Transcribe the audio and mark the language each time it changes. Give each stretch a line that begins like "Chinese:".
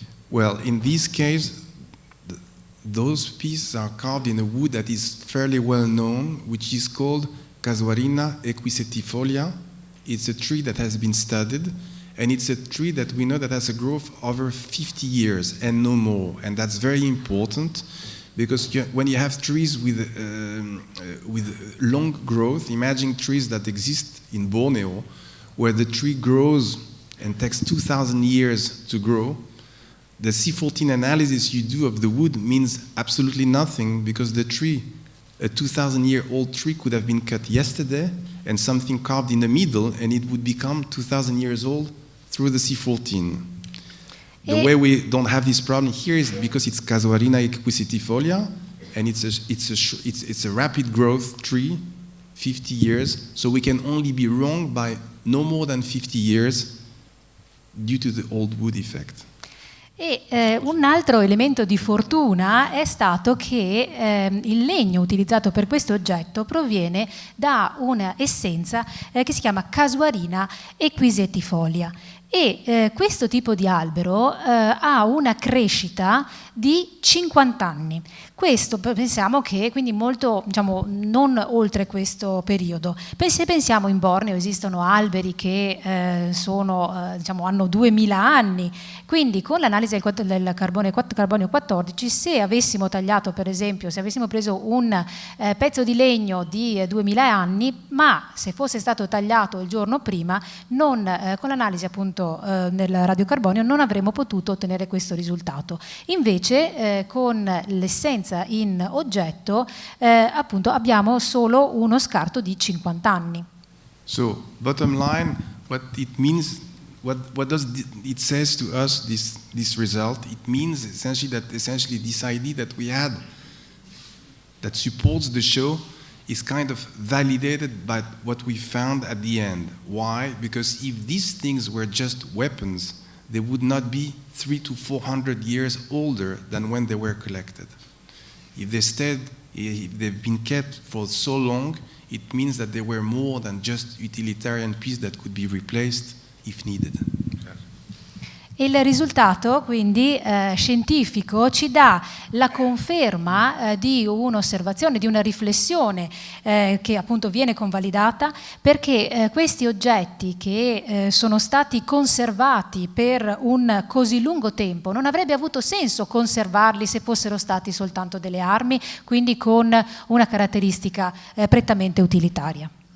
English: Well, in this case, those pieces are carved in a wood that is fairly well known, which is called Casuarina equisetifolia. It's a tree that has been studied, and it's a tree that we know that has a growth over 50 years and no more. And that's very important because when you have trees with long growth, imagine trees that exist in Borneo, where the tree grows and takes 2,000 years to grow, the C14 analysis you do of the wood means absolutely nothing, because the tree, a 2,000-year-old tree, could have been cut yesterday and something carved in the middle, and it would become 2,000 years old through the C14. The way we don't have this problem here is because it's Casuarina equisetifolia, and it's a rapid growth tree, 50 years, so we can only be wrong by no more than 50 years due to the old wood effect.
Italian: E un altro elemento di fortuna è stato che il legno utilizzato per questo oggetto proviene da una essenza che si chiama Casuarina equisetifolia. E questo tipo di albero ha una crescita di 50 anni. Questo pensiamo che quindi molto, diciamo, non oltre questo periodo. Se pensiamo in Borneo esistono alberi che diciamo, hanno 2000 anni, quindi con l'analisi del carbonio 14, se avessimo tagliato, per esempio, se avessimo preso un pezzo di legno di 2000 anni, ma se fosse stato tagliato il giorno prima, con l'analisi appunto nel radiocarbonio non avremmo potuto ottenere questo risultato. Invece con l'essenza in oggetto appunto abbiamo solo uno scarto di 50 anni.
English: So, bottom line, what it means, what does it says to us, this result? It means essentially this idea that we had that supports the show is kind of validated by what we found at the end. Why? Because if these things were just weapons, they would not be 300 to 400 years older than when they were collected. If they've been kept for so long, it means that they were more than just utilitarian piece that could be replaced if needed.
Italian: Il risultato quindi scientifico ci dà la conferma di un'osservazione, di una riflessione che appunto viene convalidata, perché questi oggetti che sono stati conservati per un così lungo tempo non avrebbe avuto senso conservarli se fossero stati soltanto delle armi, quindi con una caratteristica prettamente utilitaria.